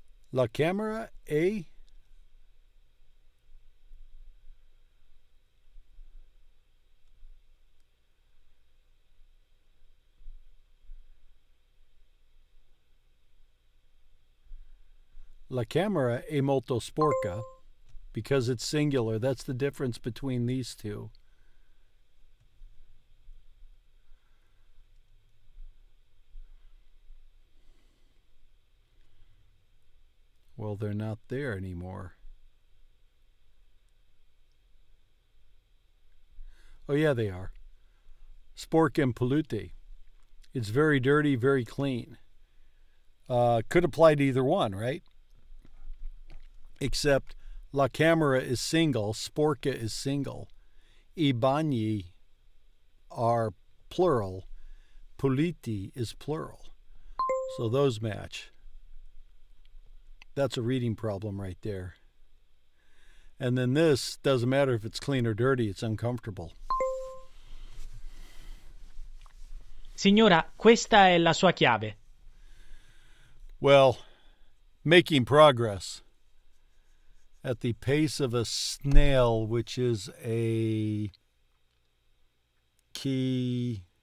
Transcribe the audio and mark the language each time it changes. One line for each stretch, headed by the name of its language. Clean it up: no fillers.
Italian: La camera è La camera è molto sporca
English: because it's singular. That's the difference between these two. Well, they're not there anymore. Oh, yeah, they are. Sporca and polluti. It's very dirty, very clean. Could apply to either one, right? Except la camera is single, sporca is single. I bagni are plural. Puliti is plural. So those match. That's a reading problem right there. And then this doesn't matter if it's clean or dirty, it's uncomfortable.
Italian: Signora, questa è la sua chiave.
English: Well, making progress at the pace of a snail, which is a Kia.